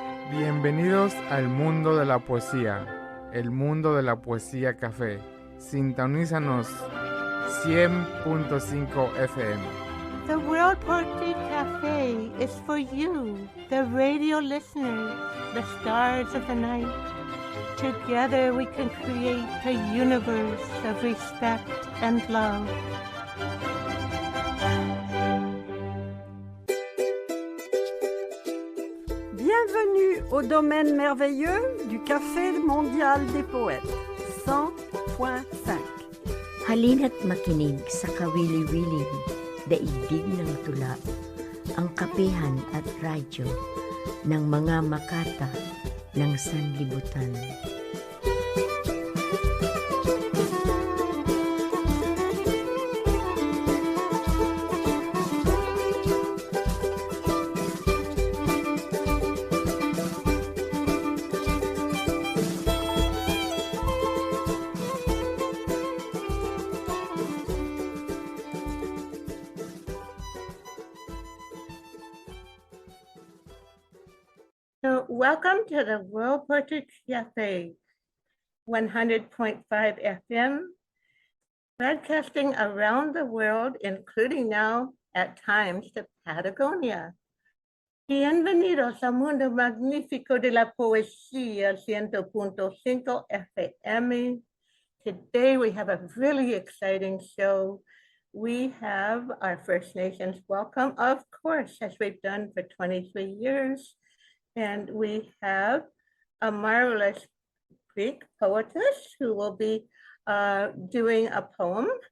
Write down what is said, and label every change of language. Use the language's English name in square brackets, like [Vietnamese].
[Spanish] Bienvenidos al mundo de la poesía, el mundo de la poesía café. Sintonízanos 100.5 FM. [English] The World Poetry Cafe is for you, the radio listeners, the stars of the night. Together we can create a universe of respect and love. [French] Bienvenue au domaine merveilleux du Café mondial des poètes, 100.5. [Filipino] Halina't makinig sa kawili-wiling, daigdig ng tula, ang kapehan at radyo ng mga makata ng sanlibutan. [English] So welcome to the World Poetry Cafe, 100.5 FM, broadcasting around the world, including now at times to Patagonia. [Spanish] Bienvenidos al mundo magnífico de la poesía, 100.5 FM. [English] Today we have a really exciting show. We have our First Nations welcome, of course, as we've done for 23 years. And we have a marvelous Greek poetess who will be doing a poem.